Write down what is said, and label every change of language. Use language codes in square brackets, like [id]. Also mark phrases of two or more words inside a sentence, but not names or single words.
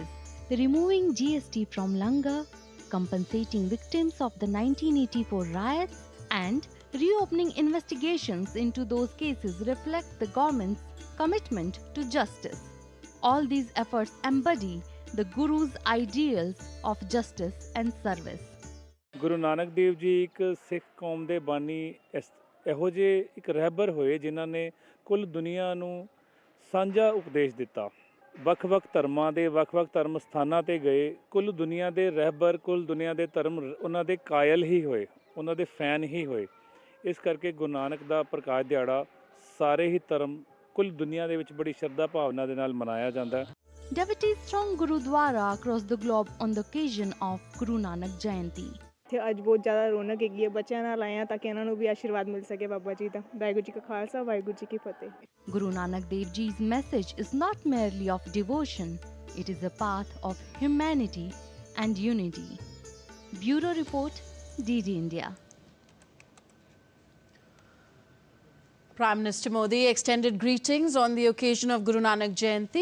[en] Removing GST from Langar, compensating victims of the 1984 riots, and reopening investigations into those cases reflect the government's commitment to justice. All these efforts embody the Guru's ideals of justice and service. [pa] ਗੁਰੂ ਨਾਨਕ ਦੇਵ ਜੀ ਇੱਕ ਸਿੱਖ ਕੌਮ ਦੇ ਬਾਨੀ ਇਹੋ ਜਿਹੇ ਇੱਕ ਰਹਿਬਰ ਹੋਏ ਜਿਨ੍ਹਾਂ ਨੇ ਕੁੱਲ ਦੁਨੀਆ ਨੂੰ ਸਾਂਝਾ ਉਪਦੇਸ਼ ਦਿੱਤਾ। ਵੱਖ-ਵੱਖ ਧਰਮਾਂ ਦੇ ਵੱਖ-ਵੱਖ ਧਰਮ ਸਥਾਨਾਂ ਤੇ ਗਏ, ਕੁੱਲ ਦੁਨੀਆ ਦੇ ਰਹਿਬਰ, ਕੁੱਲ ਦੁਨੀਆ ਦੇ ਧਰਮ ਉਹਨਾਂ ਦੇ ਕਾਇਲ ਹੀ ਹੋਏ, ਉਹਨਾਂ ਦੇ ਫੈਨ ਹੀ ਹੋਏ। ਇਸ ਕਰਕੇ ਗੁਰੂ ਨਾਨਕ ਦਾ ਪ੍ਰਕਾਸ਼ ਦਿਹਾੜਾ ਸਾਰੇ ਹੀ ਧਰਮ ਕੁੱਲ ਦੁਨੀਆ ਦੇ ਵਿੱਚ ਬੜੀ ਸ਼ਰਧਾ ਭਾਵਨਾ ਦੇ ਨਾਲ ਮਨਾਇਆ ਜਾਂਦਾ ਹੈ। [en] Devotees from Gurudwara across the globe on the occasion of Guru Nanak Jayanti. [pa] ਅੱਜ ਬਹੁਤ ਜ਼ਿਆਦਾ ਰੌਣਕ ਹੈਗੀ ਹੈ, ਬੱਚਿਆਂ ਨਾਲ ਆਏ ਹਾਂ ਤਾਂ ਕਿ ਇਹਨਾਂ ਨੂੰ ਵੀ ਆਸ਼ੀਰਵਾਦ ਮਿਲ ਸਕੇ ਬਾਬਾ ਜੀ ਦਾ। ਵਾਹਿਗੁਰੂ ਜੀ ਕਾ ਖਾਲਸਾ, ਵਾਹਿਗੁਰੂ ਜੀ ਕੀ ਫਤਿਹ। [en] Guru Nanak Dev Ji's message is not merely of devotion, it is a path of humanity and unity. Bureau Report, DD India. Prime Minister Modi extended greetings on the occasion of Guru Nanak Jayanti.